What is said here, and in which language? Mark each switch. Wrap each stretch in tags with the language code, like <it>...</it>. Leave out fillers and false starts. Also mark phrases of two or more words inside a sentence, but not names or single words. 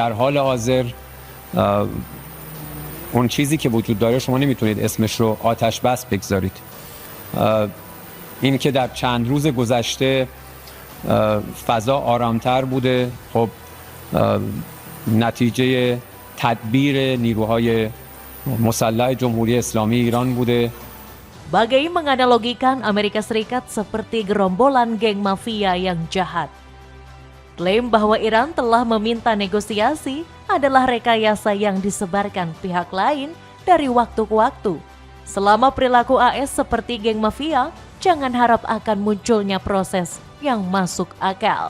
<fa>در حال حاضر اون چیزی که وجود داره شما نمیتونید اسمش رو آتش بس بگذارید. این که در چند روز گذشته فضا آرامتر بوده، خب نتیجه تدبیر نیروهای مسلح جمهوری اسلامی ایران بوده.</fa> <id>Bagai menganalogikan Amerika Serikat seperti gerombolan geng mafia yang jahat. Klaim bahwa Iran telah meminta negosiasi adalah rekayasa yang disebarkan pihak lain dari waktu ke waktu. Selama perilaku AS seperti geng mafia, jangan harap akan munculnya proses yang masuk akal.</id>